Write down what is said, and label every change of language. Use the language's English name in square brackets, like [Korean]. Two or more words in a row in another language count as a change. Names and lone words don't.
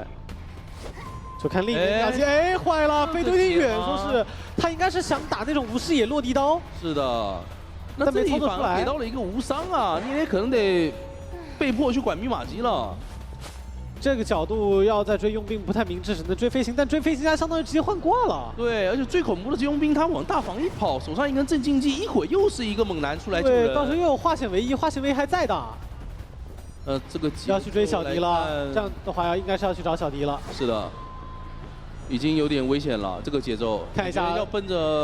[Chinese] 就看另一邊密碼機，哎，壞了，飛得有點遠，說是他應該是想打那種無視野落地刀。是的，那這裡反而給到了一個無傷啊，你也可能得被迫去管密碼機了。這個角度要再追傭兵不太明智，只能追飛行，但追飛行家相當於直接換掛了。對，而且最恐怖的是傭兵他往大房一跑，手上一根镇靜劑，一會又是一個猛男出來救人。对，到时候又有化險为夷，化險为夷還在的。這個要去追小迪了，这样的话应该是要去找小迪了。是的，已经有点危险了，这个節奏。看一下，要奔着